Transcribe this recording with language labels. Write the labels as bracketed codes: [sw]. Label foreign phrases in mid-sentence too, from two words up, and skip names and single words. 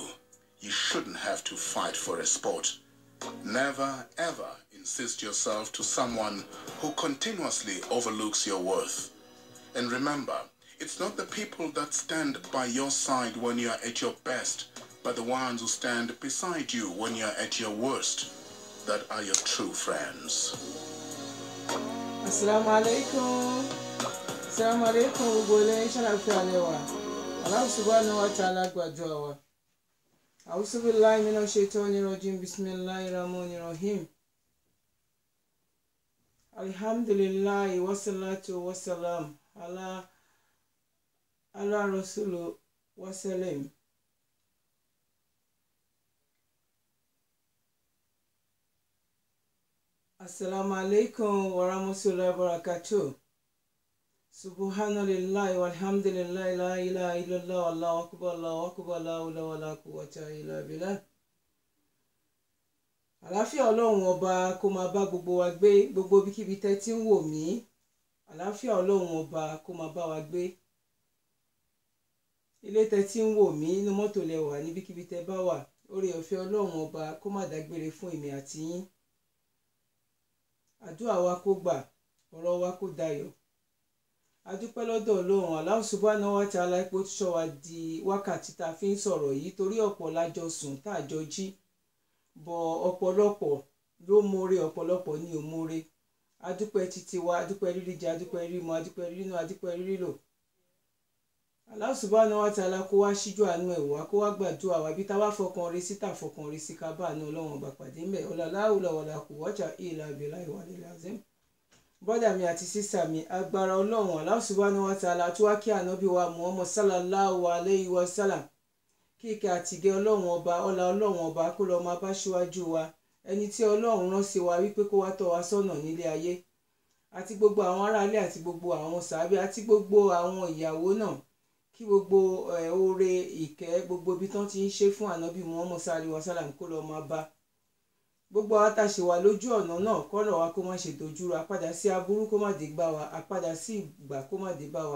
[en] You shouldn't have to fight for a spot. Never ever insist yourself to someone who continuously overlooks your worth. And remember, it's not the people that stand by your side when you're at your best, but the ones who stand beside you when you're at your worst that are your true friends. [ar] السلام عليكم. السلام عليكم. [yo] Gbole sharafi alewa. [ar] الله سبحانه وتعالى [yo] gbàdúrà wa. [ar] أعوذ بالله من الشيطان الرجيم. بسم الله الرحمن الرحيم. الحمد لله والصلاة والسلام على رسول وسلام. السلام عليكم ورحمة الله وبركاته. سبحان الله والحمد لله لا إله إلا الله والله أكبر لا حول ولا قوة إلا بالله. [yo] Àlàáfíà Ọlọ́run ọba kó máa bá gbogbo wa gbé, gbogbo bíkíbi tẹ́ tí ń wò mí. Àlàáfíà Ọlọ́run ọba kó máa bá wa gbé. Ilé tẹ́ tí ń wò mí, inú mọ́tò lẹ wà, ní bíkíbi tẹ́ bá wà. Oore ọ̀fẹ́ Ọlọ́run ọba kó má dágbére fún èmi àti yín. Àdúrà wa kó gbà. ọ̀rọ̀ wa kó dayọ̀. A dúpẹ́ lọ́dọ̀ Ọlọ́run [ar] الله سبحانه وتعالى [yo] ipò tó ṣọ́ wa di wákàtí tá a fi ń sọ̀rọ̀ yìí, torí ọ̀pọ̀ lájọ sùn tá a jọ jí, bọ̀ ọ̀pọ̀lọpọ̀ ló mọ̀re, ọ̀pọ̀lọpọ̀ ni ò mọ̀re. A dúpẹ́ títí wa, a dúpẹ́ rírí jẹ, a dúpẹ́ rírí mu, a dúpẹ́ rírí náà, a dúpẹ́ rírí lò. [ar] الله سبحانه وتعالى [yo] kó wá síjú àánú ẹ̀ wá, kó wá gbàdúrà wa bí tá wá fọkàn rí sí tá fọkàn rí sí ká bá àánú Ọlọ́run ọba pàdé ńbẹ̀. [ar] لا حول ولا قوة إلا بالله العلي العظيم. [yo] Brọ́dà mi àti sísà mi, agbára Ọlọ́run [ar] الله سبحانه وتعالى [yo] tó wá kí ànábì wa Muhammad [ar] صلى الله عليه وسلم, [yo] kíkẹ́ àtìgẹ́ Ọlọ́run ọba, ọlá Ọlọ́run ọba kó lọ máa bá ṣíwájú wa, ẹni tí Ọlọ́run rán sí wa wípé kó wá tọ́ wa sọ́nà nílé ayé, àti gbogbo àwọn aráalé àti gbogbo àwọn sàábé àti gbogbo àwọn ìyàwó náà, kí gbogbo oore ìkẹ́ gbogbo ibi tán ti ń ṣe fún ànábì Muhammad [ar] صلى الله عليه وسلم [yo] kó lọ máa bá gbogbo àwọn tá a ṣe wà lójú ọ̀nà náà, kọ́nà wa kó má ṣe dojúrú, àpadà sí aburú kó má dé bá wa, àpadà sí ìgbà kó má dé bá wa.